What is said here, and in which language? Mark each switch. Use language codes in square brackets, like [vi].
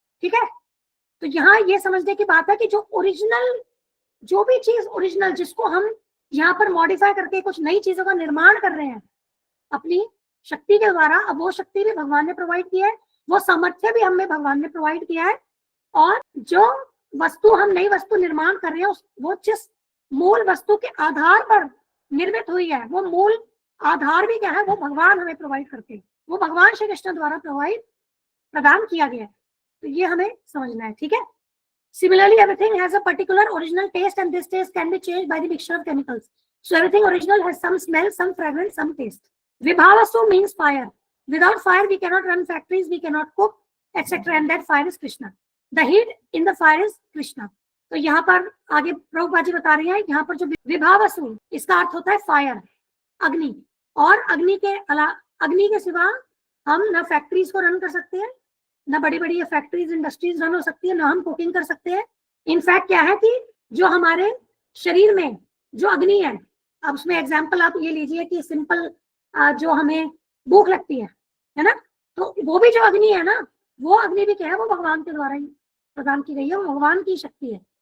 [hi] ठीक है, तो यहाँ ये समझने की बात है कि जो ओरिजिनल, जो भी चीज ओरिजिनल जिसको हम यहाँ पर मॉडिफाई करके कुछ नई चीजों का निर्माण कर रहे हैं अपनी शक्ति के द्वारा, अब वो शक्ति भी भगवान ने प्रोवाइड किया है, वो सामर्थ्य भी हमें भगवान ने प्रोवाइड किया है, और जो वस्तु हम नई वस्तु निर्माण कर रहे हैं वो जिस मूल वस्तु के आधार पर निर्मित हुई है, वो मूल आधार भी क्या है, वो भगवान हमें प्रोवाइड करते हैं, वो भगवान श्री कृष्ण द्वारा प्रदान किया गया है। तो ये हमें समझना है। ठीक है, [en] similarly everything has a particular original taste and this taste can be changed by the mixture of chemicals, so everything original has some smell, some fragrance, some taste. Vibhavasu means fire. Without fire we cannot run factories, we cannot cook, etc. and that fire is Krishna. The heat in the fire is Krishna. [hi] तो यहाँ पर आगे प्रभुपाद जी बता रही है, यहाँ पर जो विभावसु इसका अर्थ होता है फायर, अग्नि, और अग्नि के सिवा हम ना फैक्ट्रीज को रन कर सकते हैं, ना बड़ी बड़ी फैक्ट्रीज इंडस्ट्रीज रन हो सकती है, ना हम कुकिंग कर सकते हैं। इनफैक्ट क्या है कि जो हमारे शरीर में जो अग्नि है, अब उसमें एग्जांपल आप ये लीजिए कि सिंपल जो हमें भूख लगती है ना, तो वो भी जो अग्नि है ना, वो अग्नि भी क्या है, वो भगवान के द्वारा ही प्रदान की गई है, वो भगवान की शक्ति है।